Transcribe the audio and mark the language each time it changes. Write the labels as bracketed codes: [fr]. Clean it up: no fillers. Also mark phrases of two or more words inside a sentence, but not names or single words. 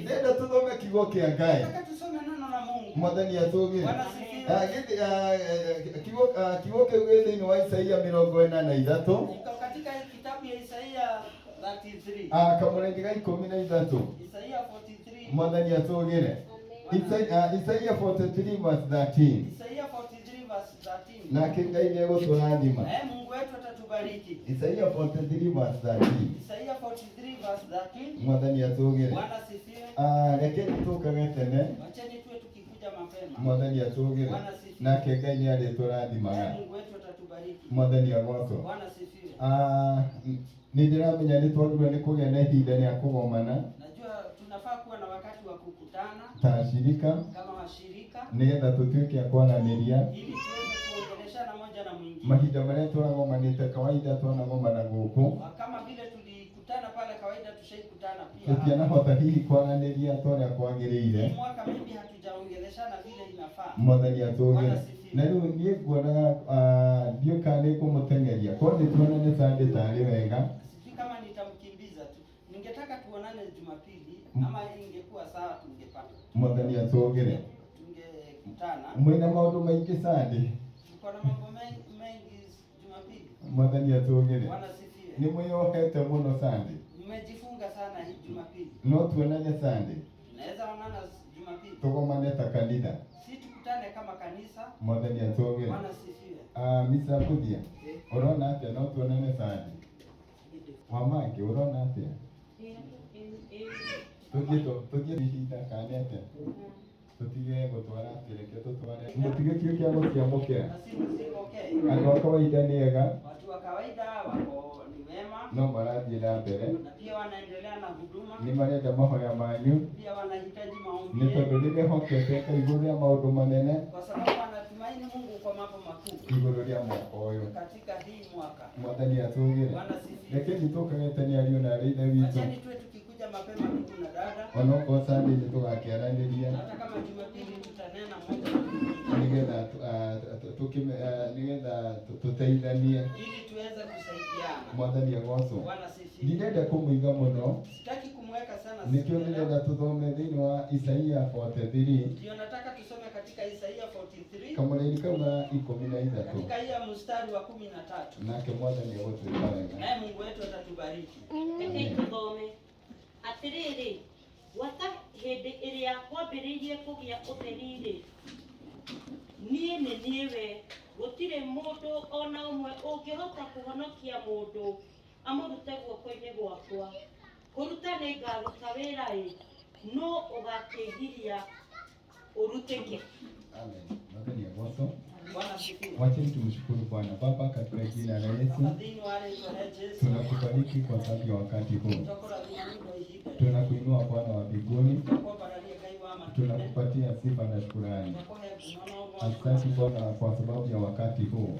[ki] Ndĩrenda tũthome kiugo kĩa Ngai. [sw] Nataka tusome neno la Mungu. [ki] Mwathani atũgĩre. Kiugo kĩu gĩ thĩinĩ wa Isaia 43. [sw] Iko katika kitabu ya Isaia 33. [ki] Kamũrenge ga 13. Isaia 43. Mwathani atũgĩre. Isaia 43 verse 13. Isaia 43 verse 13. Nake Ngai nĩegũtũrathima. [sw] Mungu wetu atatubariki. [ki] Isaia 43 verse 13. Isaia 43 43 verse 13. Mwathani atugire. [sw] Bwana asifiwe. [ki] Rekeni tukage tene. [sw] Wacheni tuwe tukikuja mapema. [ki] Mwathani atugire. [sw] Bwana asifiwe. [ki] Nake Ngai nĩ arĩtũrathimaga. [sw] Mungu wetu atatubariki. [ki] Mwathani agocwo. [sw] Bwana asifiwe. [ki] Nĩ ndĩramenya nĩ twagĩrĩirwo nĩ kũgĩa na ihinda rĩa kũgomana. [sw] Najua tunafaa kuwa na wakati wa kukutana [ki] ta shirika [sw] kama washirika [ki] nĩgetha tũtuĩke a kwaranĩria [sw] ili tuweze kuongeleshana moja na mwingine. [ki] Mahinda marĩa tũragomanĩte kawaida twanagomana gũkũ. [sw] Kama vile tulikutana pale kawaida tushaikutana pia. [ki] Tũtianahota hihi kwaranĩria torĩa kwagĩrĩire. [sw] Mwaka mimi hatujaongeleshana vile inafaa. [ki] Mwathani atũgĩre. Na rĩu niĩ nguonaga ndiũka nĩ kũmũteng'eria korwo nĩ tuonane Sunday tarĩ wega. [sw] Sijui kama nitamkimbiza tu. Ningetaka tuonane Jumapili ama ingekuwa sawa tungepata. [ki] Mwathani atũgĩre. [sw] Tungekutana. [ki] Mwĩna maũndũ maingĩ Sunday. [sw] Tuko na mambo mengi Jumapili. [ki] Mwathani atũgĩre. [sw] Bwana asifiwe. [ki] Nĩ mwĩyohete mũno Sunday. [sw] Mmejifunga sana hii Jumapili. [ki] No tuonane Sunday. [sw] Tunaweza onana Jumapili. [ki] Tũgomane ta kanitha. [sw] Si tukutane kama kanisa. [ki] Mwathani atũgĩre. [sw] Bwana asifiwe. [ki] Mr. Budia. Ũrona atĩa no tuonane Sunday? Wamangi ũrona atĩa? Tũthiĩ ihinda kanete. Tutige gũtwara reke tũtware. Mũtige kĩo kĩa gũkĩamũkĩra. Andũ a kawaida nĩ ega. [sw] Watu wa kawaida wako ni wema. [ki] No marathiĩ na mbere. [sw] Na pia wanaendelea na huduma. [ki] Nĩ marenda mahoya manyu. [sw] Pia wanahitaji maombi. [ki] Nĩ tondũ rĩrĩa hokete igũrũ rĩa maũndũ manene. [sw] Kwa sababu wanatumaini Mungu kwa mambo makuu. [ki] Igũrũ rĩa mwaka ũyũ. [sw] Katika hii mwaka. [ki] Mwathani atũgĩre. Rekeni tũkage tene ariũ na arĩ ithe witũ. [sw] Acheni tuwe tukikuja mapema ndugu na dada. [ki] Onokorwo Sunday nĩ tũgakĩaranĩria. [sw] Hata kama Jumapili tutanena moja. [ki] Nĩgetha tũteithanie. [sw] Ili tuweze kusaidiana. [ki] Mwathani agocwo. [sw] Bwana asifiwe. [ki] Ndirenda kũmũiga mũno. [sw] Sitaki kumweka sana. [ki] Nĩkĩo nĩgetha tũthome thĩinĩ wa Isaia 43. [sw] Ndio nataka tusome katika Isaia 43. [ki] Kamũraini kau ga 13. [sw] Katika hiyo mstari wa 13. [ki] Nake Mwathani agũtwĩka wega. [sw] Naye Mungu wetu atatubariki. [ki] Tuthome atĩrĩrĩ, gwata hĩndĩ ĩrĩa kwambĩrĩirie kũgĩa ũtheri-rĩ, niĩ nĩ niĩ we, gũtirĩ mũndũ ona ũmwe ũngĩhota kũhonokia mũndũ amũrute guoko-inĩ gwakwa. Kũruta nĩ ngaruta wĩra-ĩ, no ũgakĩgiria ũrutĩke. Amen. Mwathani agocwo. [sw] Bwana asifiwe. Wacheni tumshukuru Bwana Baba katika jina la Yesu. Tunakubariki kwa sababu ya wakati huu. Tunakuinua Bwana wa mbinguni. Tunakupatia sifa na shukrani. Asante Bwana kwa sababu ya wakati huu.